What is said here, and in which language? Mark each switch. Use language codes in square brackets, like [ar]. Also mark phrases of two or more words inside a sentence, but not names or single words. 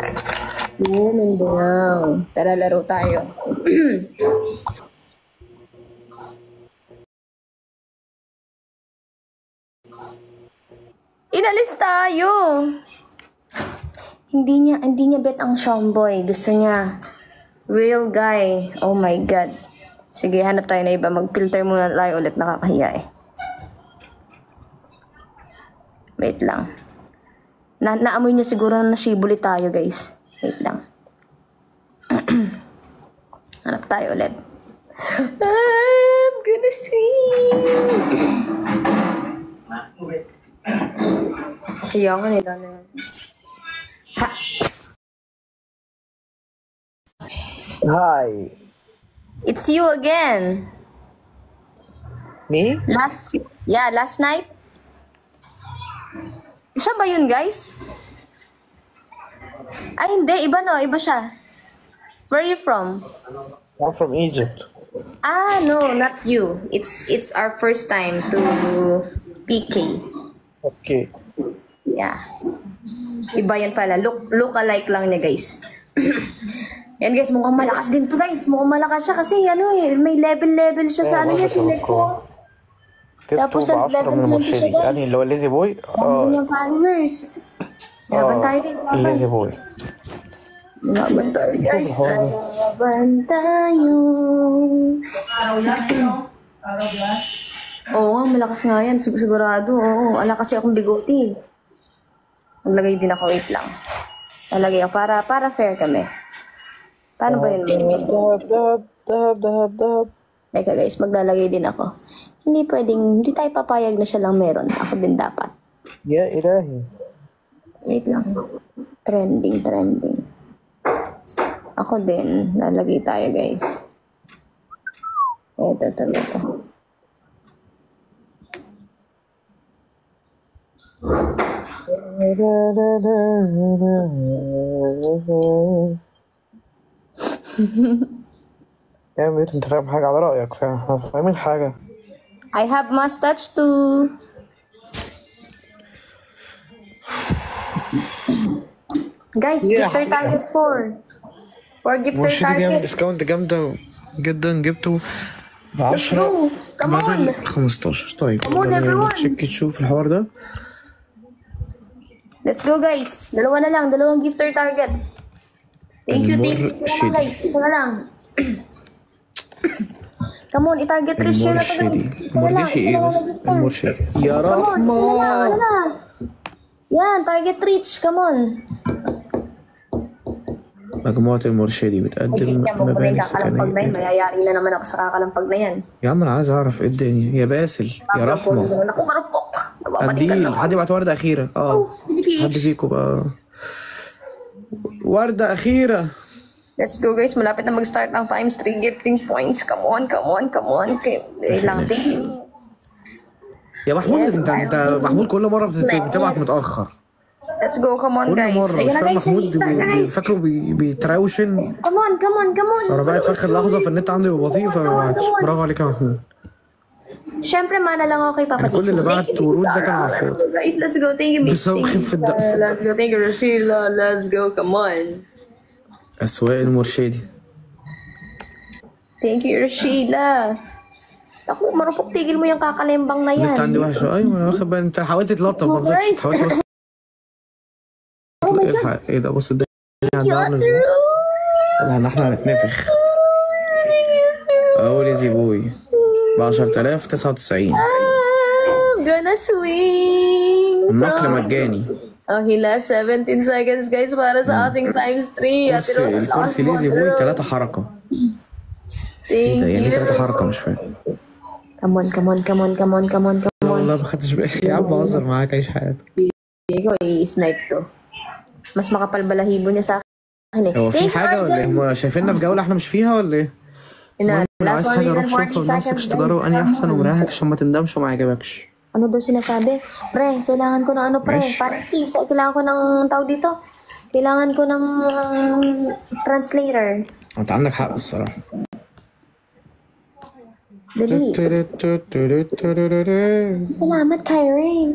[tl] Mindanao. Tara, laro tayo. Inalis tayo. Hindi niya bet ang Shomboy. Gusto niya [en] real guy. Oh my God. [tl] Sige, hanap tayo na iba. Mag-filter muna tayo ulit. Nakakahiya eh. Wait lang. Naamoy niya siguro na nashibuli tayo, guys. Wait lang. Hanap tayo ulit. [en] I'm gonna swim. [tl] Kaya nga nila na yan. [en] Hi. It's you again. Me? Last night. [tl] Siya ba yun, guys? Ay, hindi. Iba no. Iba siya. [en] Where are you from? I'm from Egypt. Ah, no. Not you. It's our first time to PK. Okay. Yeah. [tl] Iba yan pala. [en] Look alike [tl] lang niya, guys. Yan, guys. Mukhang malakas din to, guys. Mukhang malakas siya kasi, may level siya sa ano yan. Tapos ang level 20 siya, guys. [ar] يعني اللي هو ليزي بوي [tl] Ang yung followers. Laban tayo, guys. [ar] ليزي بوي [tl] Laban tayo, guys. Laban tayo. Oo nga, malakas nga yan. Sigurado. Oo, ala kasi akong bigoti. Maglagay din ako. Wait lang. Lalagay ako para fair kami. Paano ba yun? [ar] دهب. [tl] Teka guys, maglalagay din ako. Hindi tayo papayag na siya lang meron. Ako din dapat. [ar] يا إلهي. [tl] Wait lang. Trending. Ako din. Lalagay tayo guys. Ito talaga. [ar] يا ميت انت فاهم حاجة على رأيك فاهمين حاجة. [en] I have mustache too. Guys, gift our target 4. Gift our [ar] مرشدي بيعمل [en] target. [ar] ديسكاونت جامدة جدا جبته ب 10 [en] No, come on. [ar] 15. طيب [en] Come on, everyone. [ar] تشيك تشوف الحوار ده. [en] Let's go guys. Dalawang gift our target. Thank you. [tl] Isa lang guys. Isa na lang. [en] Come on, [tl] i-target reach nyo na to guys. [ar] مرشدي [tl] Isa na lang na gifter. [ar] المرشد يا [en] Come on, [tl] isa na lang. [ar] رحمة. [tl] Ano na? Yan, [en] target reach. Come on. [ar] مجموعة المرشدي بتقدم [tl] Yan mo kung may [ar] مباني [tl] kakalampag na yun. [ar] سكنية. [tl] Mayayari na naman ako sa kakalampag na yan. [ar] يا عم انا عايز اعرف ايه الدنيا يا باسل يا رحمة. [tl] Ako marupok. Nababalikan [ar] قديل [tl] ako. [ar] حد يبعت وردة أخيرة حد PH. فيكم بقى وردة أخيرة. [en] Let's go guys. [tl] Malapit na mag-start ang [en] times 3 gifting points. Come on. Wait lang. Thank you. [ar] يا محمود انت محمود كل مرة بتبعت متأخر [en] Let's go. Come on [ar] كل [en] guys. [ar] مرة [tl] Ayun [ar] مش [tl] na [ar] فاهم [en] guys. [ar] محمود [tl] Start na guys. [ar] فاكره بيتراوشن. [en] Come on. [ar] أنا بقيت في آخر لحظة فالنت عندي بطيء فمبعتش. برافو عليك يا محمود. [tl] Siyempre, mana lang ako kay Papa [ar] كل اللي [tl] Jesus. [ar] بعت [en] Thank you, [ar] ورود ده [en] Zara. [ar] كان [en] Let's [ar] عفوا. [en] go guys. Let's go. Thank you, [ar] بس هو خف الدم. [en] Let's go. Thank you, Rashila. Let's go. Come on. [ar] أسواق المرشدي. [en] Thank you, Rashila. [tl] Ako, marupok tigil mo yung kakalembang na yan. [ar] النت عندي وحش. أيوة أنا واخد بالي أنت حاولت تلطف ما [en] Guys. [ar] نزلتش حاولت بس. [en] Oh my God. [ar] الحق إيه ده بص الدنيا [en] Thank you, [ar] عندنا عاملة إزاي. [en] Andrew. [ar] لا احنا هنتنفخ. أول يزي بوي ب 10,099 [en] I'm gonna swing. [ar] النقل مجاني. [en] Okay, last 17 seconds guys [tl] para sa ating [en] times 3. [tl] Ate Rose, ang lakas [ar] الكرسي [tl] mo, [ar] ليزي [tl] Ate [ar] بوي [tl] Rose. [ar] 3 حركة. ايه [en] Thank [ar] ده يعني 3 [en] you. [ar] حركة مش فاهم. [en] Come on. [ar] والله ما خدتش بالي يا عم بهزر معاك عيش حياتك. [tl] Ikaw, i-snipe to. Mas makapal balahibo niya sa akin eh. [ar] هو في [en] Thank you, [ar] حاجة ولا ايه؟ [en] Arjan. [ar] هم شايفيننا في جولة احنا مش فيها ولا ايه؟ [en] Ina, [ar] لو [en] last [ar] عايز [en] 1 [ar] حاجة [en] minute [ar] روح [en] and [ar] شوفها [en] 40 [ar] بنفسك [en] seconds [ar] تجرب [en] guys. [ar] انهي [en] Come [ar] احسن [en] on. [ar] ومريحك عشان ما تندمش وما يعجبكش. [tl] Ano daw sinasabi? Pre, kailangan ko ng ano pre? Mesh. Parang Steve, kailangan ko ng tao dito. Kailangan ko ng translator. [ar] انت عندك حق الصراحة. [tl] Dali. Salamat, Kyrie.